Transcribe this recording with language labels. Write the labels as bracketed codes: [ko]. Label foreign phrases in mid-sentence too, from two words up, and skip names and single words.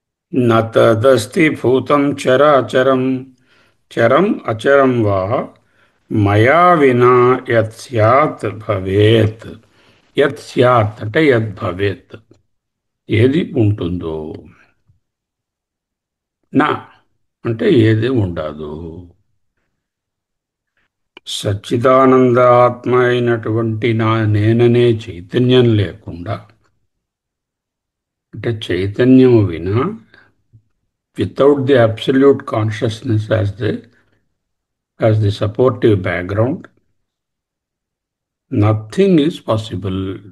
[sa] न तदस्ति भूतं चराचरं चरम् अचरं वा मया विना यत् स्यात् भवेत्. यत् स्यात् [te] అంటే [sa] यद् भवेत्, [te] ఏది ఉంటుందో. నా అంటే ఏది ఉండదు. సచ్చిదానంద ఆత్మ అయినటువంటి నా నేననే చైతన్యం లేకుండా, అంటే చైతన్యము వినా, [en] without the absolute consciousness as the supportive background, nothing is possible.